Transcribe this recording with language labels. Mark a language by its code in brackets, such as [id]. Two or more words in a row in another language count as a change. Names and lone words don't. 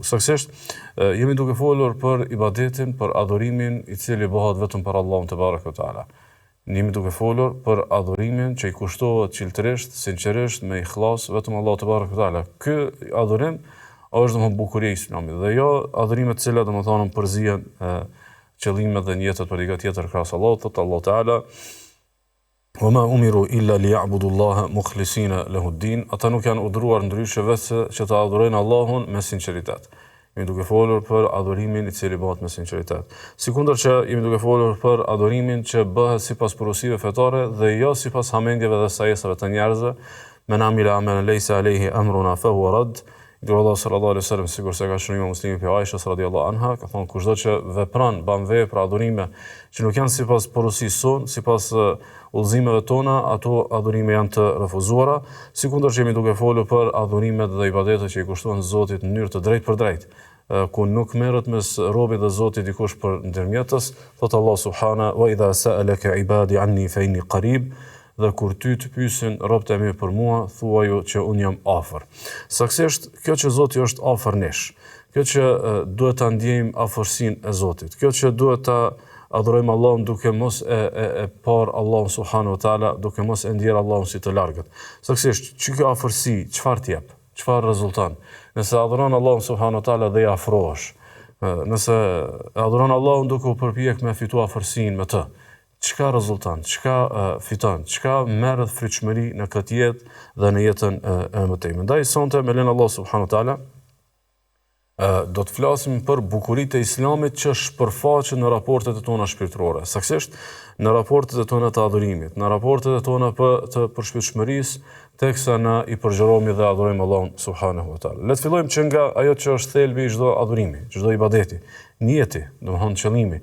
[sq] Saktësisht jemi duke folur për ibadetin, për adhurimin i cili bëhet vetëm për Allahun [ar] تبارك وتعالى. [sq] Jemi duke folur për adhurimin që i kushtohet qiltërisht, sinqerisht, me ikhlas vetëm Allahut [ar] تبارك وتعالى. [sq] Ky adhurim është domosdoshmë bukuria e Islamit dhe jo adhurimet të cilat domosdoshmë përzihen qëllimet dhe njetet për diçka tjetër krahas Allahut, thot Allah Taala: [ar] "وما أمروا إلا ليعبدوا الله مخلصين له الدين." [sq] Ata nuk janë urdhëruar ndryshe vetë që të adhurojnë Allahun me sinqeritet. Jemi duke folur për adhurimin i cili bëhet me sinqeritet. Sikundër që jemi duke folur për adhurimin që bëhet sipas porosive fetare dhe jo sipas hamendjeve dhe sajesave të njerëzve, [ar] من عمل عملا ليس عليه أمرنا فهو رد. [sq] Allah [ar] صلى الله عليه وسلم [sq] sikur se ka shënuar Muslimi pe Aisha [ar] رضي الله عنها, [sq] ka thonë kushdo që vepron, ban vepra adhurime që nuk janë sipas porosisë sonë, sipas udhëzimeve tona, ato adhurime janë të refuzuara, sikundër që jemi duke folur për adhurimet dhe ibadetet që i kushtohen Zotit në mënyrë të drejtë për drejtë, ku nuk merret mes robit dhe Zotit dikush për ndërmjetës, thot Allah subhana: [ar] "وإذا سألك عبادي عني فإني قريب." [sq] Dhe kur ty të pyesin robët e mi për mua, thuaju që unë jam afër. Saktësisht, kjo që Zoti është afër nesh, kjo që duhet ta ndjejmë afërsinë e Zotit, kjo që duhet ta adhurojmë Allahun duke mos e par Allahun [ar] سبحانه وتعالى, [sq] duke mos e ndjer Allahun si të largët. Saktësisht, kjo afërsi çfarë të jep? Çfarë rezulton? Nëse adhuron Allahun [ar] سبحانه وتعالى [sq] dhe i afrohesh, nëse adhuron Allahun duke u përpjek me fitu afërsinë me të, çka rezulton, çka fiton, çka merret frytshmëri në këtë jetë dhe në jetën e mëtejme. Ndaj sonte me lenin Allah [ar] سبحانه وتعالى [sq] do të flasim për bukuritë e Islamit që shpërfaqen në raportet e tona shpirtërore. Saktësisht në raportet e tona të adhurimit, në raportet e tona të përshpirtshmërisë, teksa na i përgjërohemi dhe adhurojmë Allahun [ar] سبحانه وتعالى. [sq] Le të fillojmë që nga ajo që është thelbi i çdo adhurimi, çdo ibadeti, niyeti, domethënë qëllimi.